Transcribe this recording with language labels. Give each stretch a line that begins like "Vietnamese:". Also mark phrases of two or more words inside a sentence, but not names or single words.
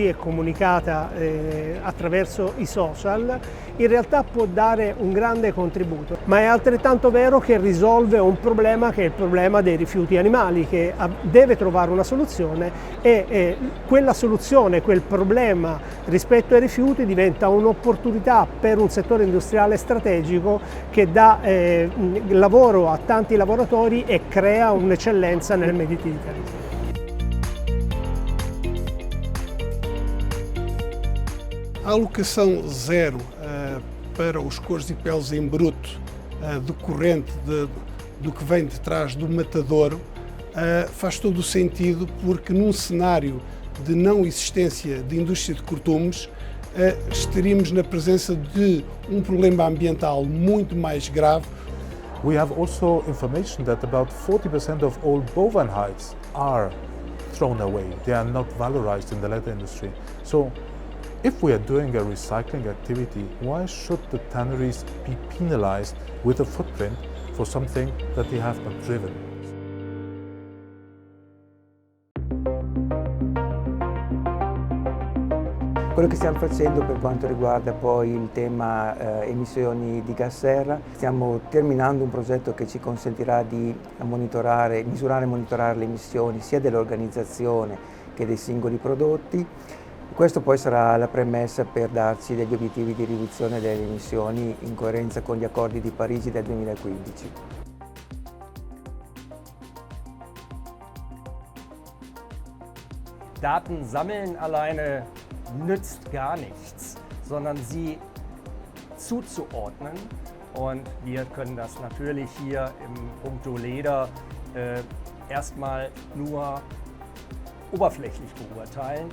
Italian: è comunicata attraverso i social, in realtà può dare un grande contributo, ma è altrettanto vero che risolve un problema che è il problema dei rifiuti animali, che deve trovare una soluzione, e quella soluzione, quel problema rispetto ai rifiuti diventa un'opportunità per un settore industriale strategico che dà lavoro a tanti lavoratori e crea un'eccellenza nel
English: Made in Italy.
Portuguese: A alocação zero para os couros e peles em bruto decorrente do que vem de trás do matadouro faz todo o sentido, porque num cenário de não existência de indústria de cortumes estaríamos na presença de problema ambiental muito mais grave.
English: We have also information that about 40% of all bovine hides are thrown away. They are not valorized in the leather industry. So if we are doing a recycling activity, why should the tanneries be penalized with a footprint for something that they have not driven?
Italian: Quello che stiamo facendo per quanto riguarda poi il tema emissioni di gas serra, stiamo terminando un progetto che ci consentirà di misurare e monitorare le emissioni sia dell'organizzazione che dei singoli prodotti. Questo poi sarà la premessa per darci degli obiettivi di riduzione delle emissioni in coerenza con gli accordi di Parigi del 2015.
German: Daten sammeln alleine nützt gar nichts, sondern sie zuzuordnen. Und wir können das natürlich hier im Punkto Leder erstmal nur oberflächlich beurteilen.